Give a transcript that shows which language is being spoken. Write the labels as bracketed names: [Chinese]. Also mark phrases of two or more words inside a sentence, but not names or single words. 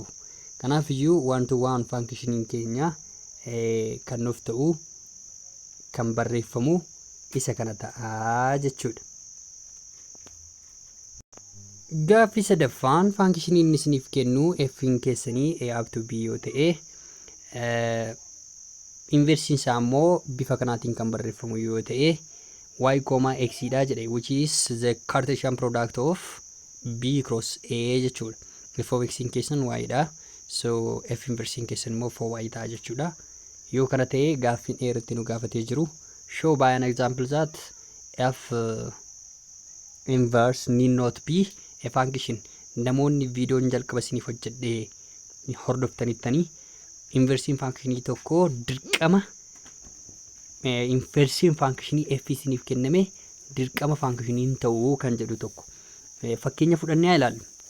[Oromo] Kanaaf iyyuu 1 to 1 functioniin keenya kan nuuf ta'u kan barreeffamu isa kana ta'a jechuudha. Gaaffii sadaffaan functioniin isiniif kennu F'n keessanii A [English] up to [Oromo] B yoo ta'e inversiin isaa immoo bifa kanaatiin kan barreeffamu yoo ta'e y, x dha jedhe, [English] which is the Cartesian product of B cross A jechuudha. [Oromo] F of x keessan y dha. So F inversiin keessan immoo 4y ta'a jechuudha. Yoo kana ta'e gaaffiin irratti nu gaafatee jiru [English] show by an example that F inverse need not be a function. [Oromo] Namoonni viidiyoon jalqaba isiniif hojjedhee hordoftanittanii inversiin functionii tokko dirqama inversiin functionii F isiniif kenname dirqama functioniin ta'uu kan jedhu tokko fakkeenya fudhannee ilaallu.